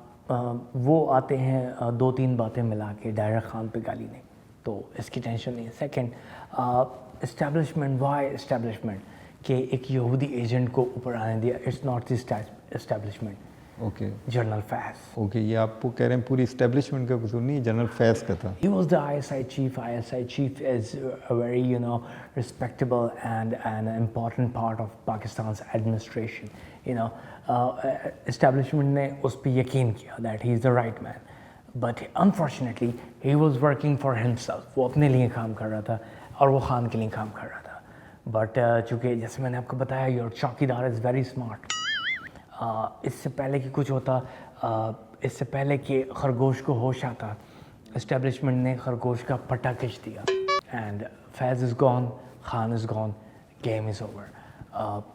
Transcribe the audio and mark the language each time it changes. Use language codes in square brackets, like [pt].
[hi] वो आते हैं दो तीन बातें मिला के, डायरेक्ट खान पे गाली नहीं, तो इसकी टेंशन नहीं है। सेकेंड, इस्टेब्लिशमेंट, वाई इस्टेब्लिशमेंट कि एक यहूदी एजेंट को ऊपर आने दिया, it's not this establishment, okay general Faiz. Okay, ये आप वो कह रहे हैं पूरी इस्टेब्लिशमेंट का कसूर नहीं, जनरल फैज़ का था। [en] He was the ISI chief. ISI chief is a very, you know, respectable and an important part of Pakistan's administration. You know, establishment ने उस पर यकीन किया that he is the right man. But unfortunately, he was working for himself. [hi] वो अपने लिए काम कर रहा था और वो खान के लिए काम कर रहा था. But चूँकि जैसे मैंने आपको बताया, your चौकीदार is very smart. इससे पहले कि कुछ होता, इससे पहले कि खरगोश को होश आता, इस्टेब्लिशमेंट ने खरगोश का पट्टा खींच दिया and Faiz is gone, Khan is gone, game is over.